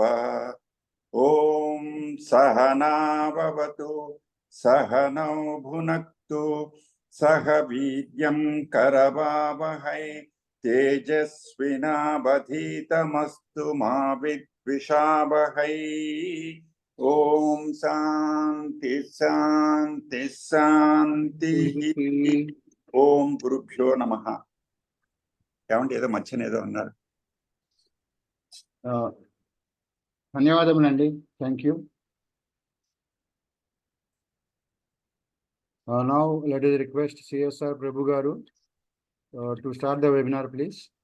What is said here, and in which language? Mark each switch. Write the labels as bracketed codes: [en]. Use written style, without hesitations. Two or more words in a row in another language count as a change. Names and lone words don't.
[sa] ओम सहना भवतु सहनौ भुनक्तु सह वीर्यं करवावहै तेजस्विनावधीतमस्तु मा विद्विषावहै। ओम शांति शांति शांति। ఓం గురుభ్యో నమః. [te] ఏమంటే ఏదో మధ్యన ఏదో అన్నారు. ధన్యవాదములండి. [en] Thank you. Now let us request CSR Prabhu garu to start the webinar, please.